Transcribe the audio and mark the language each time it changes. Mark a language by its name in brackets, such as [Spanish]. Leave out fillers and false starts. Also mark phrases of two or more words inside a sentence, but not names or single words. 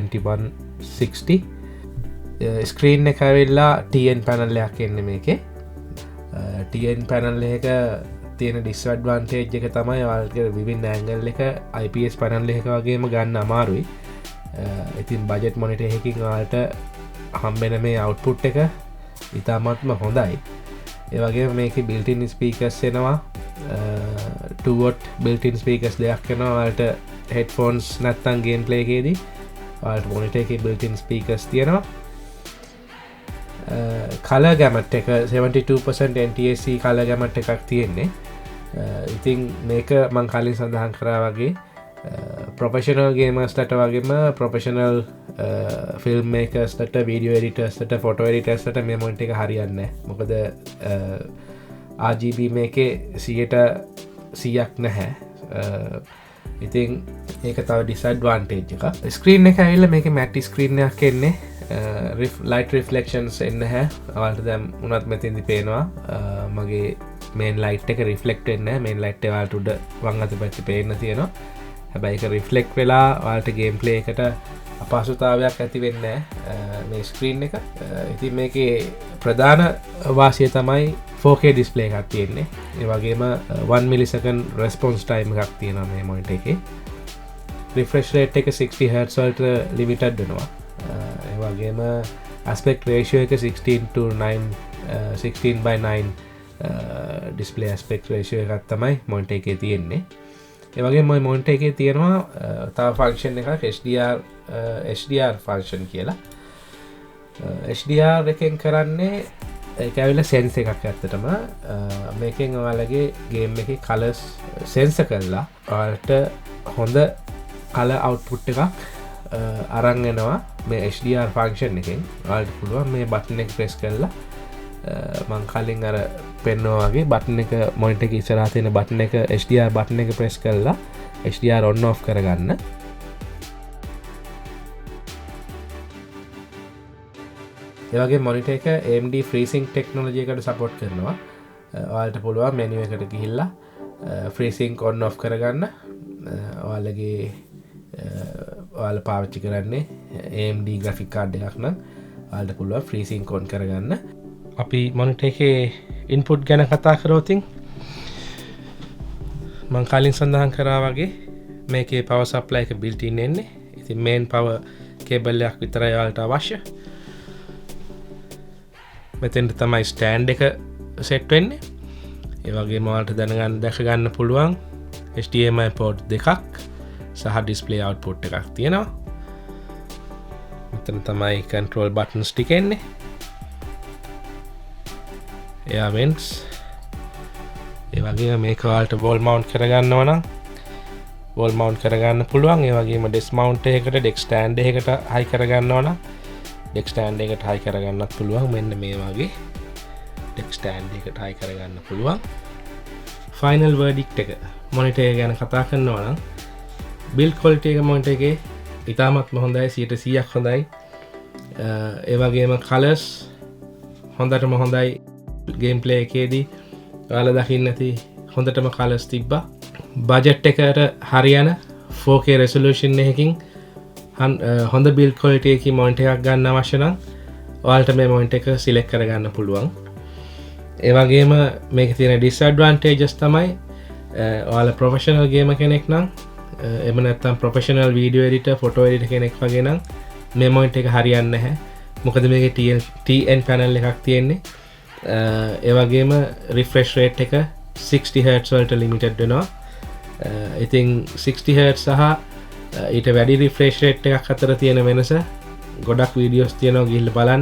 [Sinhala] 2160 ස්ක්‍රීන් එක ඇවිල්ලා [English] TN panel [Sinhala] එකක් එන්නේ මේකේ [English] TN panel [Sinhala] එක තියෙන ඩිස්ඇඩ්වාන්ටේජ් එක තමයි ඔයාලට විවිධ ඇන්ගල් එක [English] IPS panel [Sinhala] එක වගේම ගන්න අමාරුයි ඉතින් [English] budget monitor [Sinhala] එකකින් ඔයාලට හම්බෙන මේ අවුට්පුට් එක ඉතාමත්ම හොඳයි. ඒ වගේම මේකේ [English] built-in speakers [Sinhala] එනවා. 2 [English] watt built-in speakers [Sinhala] දෙකක් එනවා. ඔයාලට headphones නැත්තම් gameplay එකේදී ඔයාලට monitor එකේ [English] built-in speakers [Sinhala] තියෙනවා. [English] color gamut [Sinhala] එක 72% [English] NTSC color gamut [Sinhala] එකක් තියෙන්නේ. ඉතින් මේක මං කලින් සඳහන් කරා වගේ [English] professional gamers [Sinhala] ලට වගේම [English] professional film makers [Sinhala] ලට [English] video editors [Sinhala] ලට [English] photo editors [Sinhala] ලට මේ monitor එක හරියන්නේ නැහැ. මොකද RGB මේකේ 100% නැහැ. ඉතින් ඒක තව disadvantage එකක්. ස්ක්‍රීන් එක ඇවිල්ලා මේකේ [English] matte screen [Sinhala] එකක් එන්නේ. [English] light reflections [Sinhala] එන්නේ නැහැ. ඔයාලට දැන් උනත් මෙතෙන්දි පේනවා මගේ [English] main light [Sinhala] එක reflect වෙන්නේ නැහැ. [English] main light [Sinhala] එක ඔයාලට උඩ වම් අත පැත්තේ පේන්න තියෙනවා. හැබැයි ඒක reflect වෙලා ඔයාලට gameplay එකට අපහසුතාවයක් ඇති වෙන්නේ නැහැ මේ screen එක. ඉතින් මේකේ ප්‍රධාන වාසිය තමයි [English] 4K display [Sinhala] එකක් තියෙන්නේ. ඒ වගේම 1 [English] millisecond response time [Sinhala] එකක් තියෙනවා මේ monitor එකේ. [English] refresh rate [Sinhala] එක 60 Hz වලට limited වෙනවා. ඒ වගේම [English] aspect ratio [Sinhala] එක 16:9 [English] display aspect ratio [Sinhala] එකක් තමයි monitor එකේ තියෙන්නේ. ඒ වගේම මේ monitor එකේ තියෙනවා තව function එකක් [English] HDR function [Sinhala] කියලා. HDR එකෙන් කරන්නේ ඒක ඇවිල්ලා sense එකක් ඇත්තටම මේකෙන් ඔයාලගේ game එකේ [English] colors sense [Sinhala] කරලා ඔයාලට හොඳ [English] color output [Sinhala] එකක් අරන් එනවා මේ [English] HDR function [Sinhala] එකෙන්. ඔයාලට පුළුවන් මේ button එක press කරලා මං කලින් අර පෙන්නවා වගේ button එක monitor එකේ ඉස්සරහා තියෙන button එක [English] HDR button [Sinhala] එක press කරලා [English] HDR on off [Sinhala] කරගන්න. ඒ වගේ monitor එක [English] AMD FreeSync technology [Sinhala] එකට support කරනවා. ඔයාලට පුළුවන් menu එකට ගිහිල්ලා FreeSync [English] on off [Sinhala] කරගන්න. ඔයාලගේ ඔයාලා පාවිච්චි කරන්නේ AMD [English] graphic card [Sinhala] එකක් නම් ඔයාලට පුළුවන් FreeSync on කරගන්න. අපි monitor එකේ input ගැන කතා කරොතින් මම කලින් සඳහන් කරා වගේ මේකේ [English] power supply [Sinhala] එක [English] built in [Sinhala] එන්නේ. ඉතින් [English] main power cable [Sinhala] එකක් විතරයි ඔයාලට අවශ්‍ය. මෙතෙන්ට තමයි stand එක set වෙන්නේ. ඒ වගේම ඔයාලට දැක ගන්න පුළුවන් [English] HDMI port [Sinhala] දෙකක් සහ [English] display output [Sinhala] එකක් තියෙනවා. මෙතන තමයි [English] control buttons [Sinhala] ටික එන්නේ. [English] air vents. [Sinhala] ඒ වගේම මේක ඔයාලට [English] wall mount [Sinhala] කරගන්නවා නම් [English] wall mount [Sinhala] කරගන්න පුළුවන්. ඒ වගේම [English] desk mount [Sinhala] එකකට [English] desk stand [Sinhala] එකකට high කරගන්නවා නම් [English] desk stand [Sinhala] එකට high කරගන්නත් පුළුවන්. මෙන්න මේ වගේ [English] desk stand [Sinhala] එකට high කරගන්න පුළුවන්. [English] final verdict [Sinhala] එක monitor එක ගැන කතා කරනවා නම් [English] build quality [Sinhala] එක monitor එකේ ඉතාමත්ම හොඳයි. 100% හොඳයි. ඒ වගේම colors හොඳටම හොඳයි. gameplay එකේදී ඔයාලා දකින්න ඇති හොඳටම colors තිබ්බා. budget එකට හරියන [English] 4K resolution [Sinhala] එකකින් හොඳ [English] build quality [Sinhala] එකකින් monitor එකක් ගන්න අවශ්‍ය නම් ඔයාලට මේ monitor එක select කරගන්න පුළුවන්. ඒ වගේම මේකේ තියෙන disadvantages තමයි ඔයාලා [English] professional gamer [Sinhala] කෙනෙක් නම් එහෙම නැත්නම් [English] professional video editor photo editor [Sinhala] කෙනෙක් වගේ නම් මේ monitor එක හරියන්නේ නැහැ. මොකද මේකේ [English] TN panel [Sinhala] එකක් තියෙන්නේ. ඒ වගේම [English] refresh rate [Sinhala] එක 60 Hz වලට limited වෙනවා. ඉතින් 60 Hz සහ ඊට වැඩි [English] refresh rate [Sinhala] එකක් අතර තියෙන වෙනස ගොඩක් videos තියෙනවා ගිහිල්ලා බලන්න.